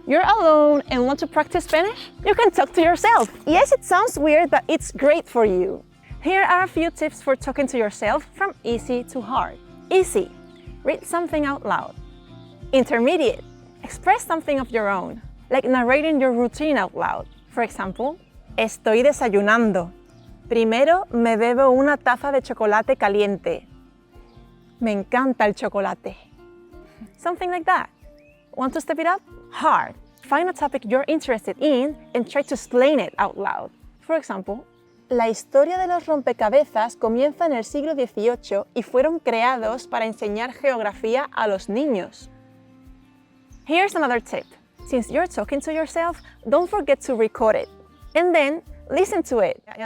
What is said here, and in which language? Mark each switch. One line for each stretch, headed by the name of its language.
English: You're alone and want to practice Spanish? You can talk to yourself. Yes, it sounds weird, but it's great for you. Here are a few tips for talking to yourself from easy to hard. Easy. Read something out loud. Intermediate. Express something of your own, like narrating your routine out loud. For example,
Spanish: estoy desayunando. Primero me bebo una taza de chocolate caliente. Me encanta el chocolate.
English: Something like that. Want to step it up? Hard. Find a topic you're interested in and try to explain it out loud. For example,
Spanish: la historia de los rompecabezas comienza en el siglo XVIII y fueron creados para enseñar geografía a los niños.
English: Here's another tip. Since you're talking to yourself, don't forget to record it. And then, listen to it.